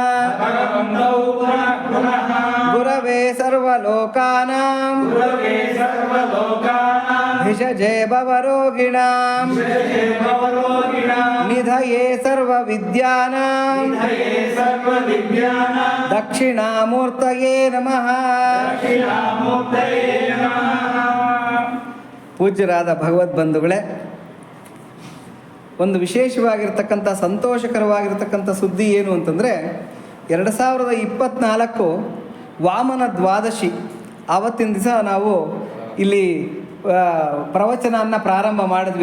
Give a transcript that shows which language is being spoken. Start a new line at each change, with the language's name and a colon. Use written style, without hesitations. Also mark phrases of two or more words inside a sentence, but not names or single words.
Sanskrit: गुरवे सर्वलोकानां भिषजे भवरोगिणां निधये सर्वविद्यानां दक्षिणामूर्तये नमः।
Kannada: ಪೂಜ್ಯರಾದ ಭಗವದ್ಬಂಧುಗಳೇ, ಒಂದು ವಿಶೇಷವಾಗಿರ್ತಕ್ಕಂಥ ಸಂತೋಷಕರವಾಗಿರ್ತಕ್ಕಂಥ ಸುದ್ದಿ ಏನು ಅಂತಂದರೆ, 2024 ವಾಮನ ದ್ವಾದಶಿ ಆವತ್ತಿನ ದಿವಸ ನಾವು ಇಲ್ಲಿ ಪ್ರವಚನವನ್ನು ಪ್ರಾರಂಭ ಮಾಡಿದ್ವಿ.